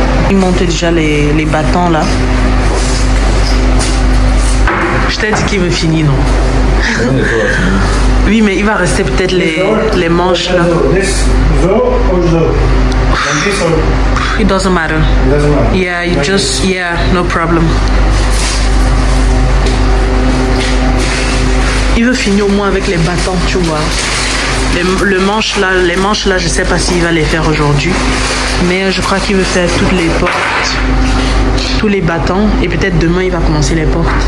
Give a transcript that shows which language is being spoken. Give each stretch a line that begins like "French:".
French: Il montait déjà les bâtons là. Je t'ai dit qu'il veut finir, non? Oui, mais il va rester peut-être les manches là.
English: It doesn't matter. Yeah, you just, yeah, no problem.
French: Il veut finir au moins avec les bâtons, tu vois. Les manches là, je sais pas s'il va les faire aujourd'hui. Mais je crois qu'il veut faire toutes les portes, tous les bâtons. Et peut-être demain, il va commencer les portes.